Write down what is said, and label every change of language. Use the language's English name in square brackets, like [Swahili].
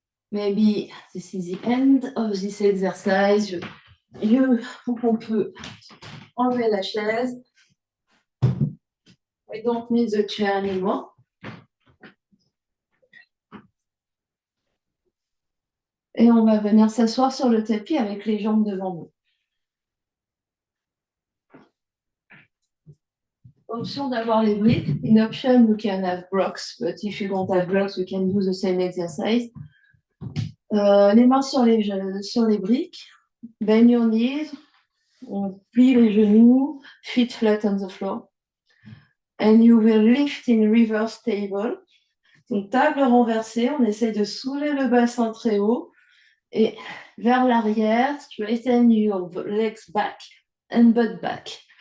[English] Maybe this is the end of this exercise. [French] On peut enlever la chaise. [English] We don't need the chair anymore. [French] Et on va venir s'asseoir sur le tapis avec les jambes devant nous. Option d'avoir les briques. [English] In option, you can have blocks, but if you don't have blocks, you can do the same exercise. [French] Les mains sur les briques. [English] Bend your knees. [French] On plie les genoux. [English] Feet flat on the floor. And you will lift in reverse table. [French] Donc, table renversée. On essaye de soulever le bassin très haut. Et vers l'arrière. [English] Straighten your legs back and butt back.